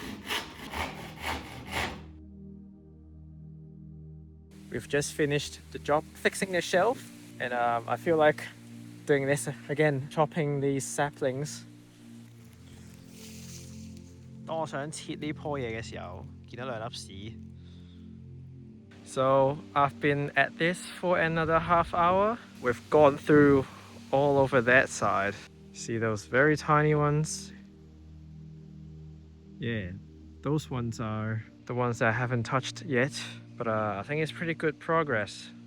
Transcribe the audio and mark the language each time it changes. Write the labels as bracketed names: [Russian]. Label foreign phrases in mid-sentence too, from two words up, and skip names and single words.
[English] We've just finished the job fixing the shelf, and I feel like doing this again, chopping these saplings. [Cantonese] 當我想切呢棵嘢嘅時候，見到兩粒屎。 [English] So I've been at this for another half hour. We've gone through all over that side. See those very tiny ones? Yeah, those ones are the ones that I haven't touched yet, but I think it's pretty good progress.